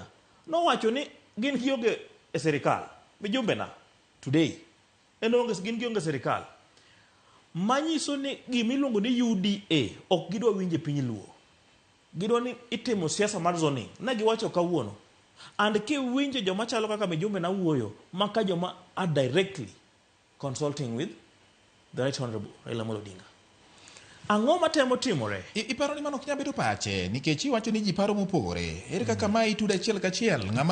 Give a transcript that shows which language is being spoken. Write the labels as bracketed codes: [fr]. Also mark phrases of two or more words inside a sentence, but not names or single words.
[luo] No wacho ni gin gionge e sirkal. Mijumbena today gin gionge sirkal. Manyiso ni gimiluongo ni UDA ok gidwa winje piny Luo. Gidwa ni itimo siasa mar zoning. Ne giwacho kawuono. And kiwinjo joma chalo kaka Mijumbena wuoyo, maka joma [en] are directly consulting with the Right Honorable [luo] Raila Amolo Odinga. Ang'o matemo timore? Iparo ni mano ok nyal bedo pache nikech iwacho ni ji paro mopogore. Ere kaka ma itudo achiel kachiel ng'ama